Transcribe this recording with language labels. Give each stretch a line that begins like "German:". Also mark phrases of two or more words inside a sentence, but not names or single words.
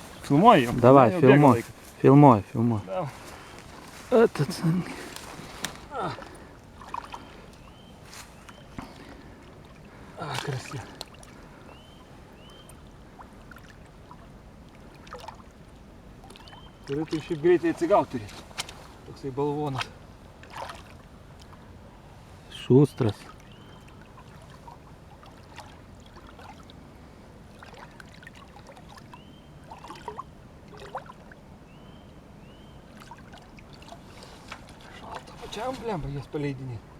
Ukrainian: Фільмуй його. Давай, фільмуй. Фільмуй. Давай.
Russian: Этот. Красиво.
Lithuanian: Turėtų šiaip greitai atsigauti turėtų. Toksai balvonas. Šustras. Šalta pačiam, blemba, jas paleidinė.